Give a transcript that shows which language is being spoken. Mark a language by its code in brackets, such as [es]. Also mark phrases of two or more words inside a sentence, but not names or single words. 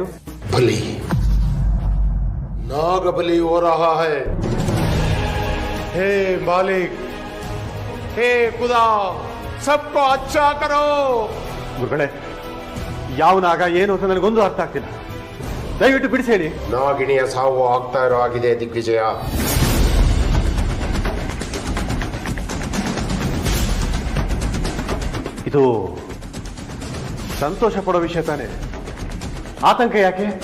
[hi] बलि नाग बलि हो रहा है। हे मालिक, हे खुदा, सबको अच्छा करो. [kn] ಗುರುಗಳೇ, ಯಾವ ನಾಗ ಏನು ಅಂತ ನನಗೊಂದು ಅರ್ಥ ಆಗ್ತಿಲ್ಲ. ದಯವಿಟ್ಟು ಬಿಡಿಸಿ ಹೇಳಿ. ನಾಗಿಣಿಯ ಸಾವು ಆಗ್ತಾ ಇರೋ ಆಗಿದೆ ದಿಗ್ವಿಜಯ. ಇದು ಸಂತೋಷ ಪಡೋ ವಿಷಯ ತಾನೆ, ಆತಂಕ ಯಾಕೆ?